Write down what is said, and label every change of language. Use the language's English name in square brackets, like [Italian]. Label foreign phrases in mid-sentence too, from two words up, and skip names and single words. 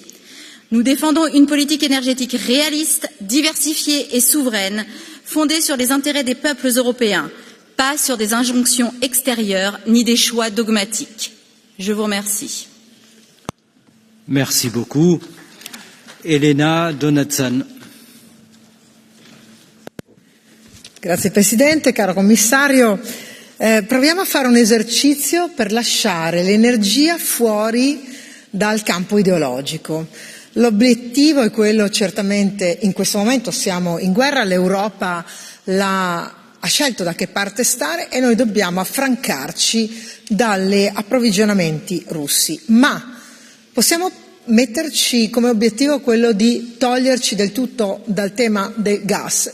[French] Nous défendons une politique énergétique réaliste, diversifiée et souveraine, fondée sur les intérêts des peuples européens, pas sur des injonctions extérieures ni des choix dogmatiques. Je vous remercie. Merci beaucoup. Elena Donazzan. [Italian] Grazie Presidente, caro Commissario. Proviamo a fare un esercizio per lasciare l'energia fuori dal campo ideologico. L'obiettivo è quello, certamente in questo momento siamo in guerra, l'Europa ha scelto da che parte stare e noi dobbiamo affrancarci dagli approvvigionamenti russi, ma possiamo metterci come obiettivo quello di toglierci del tutto dal tema del gas?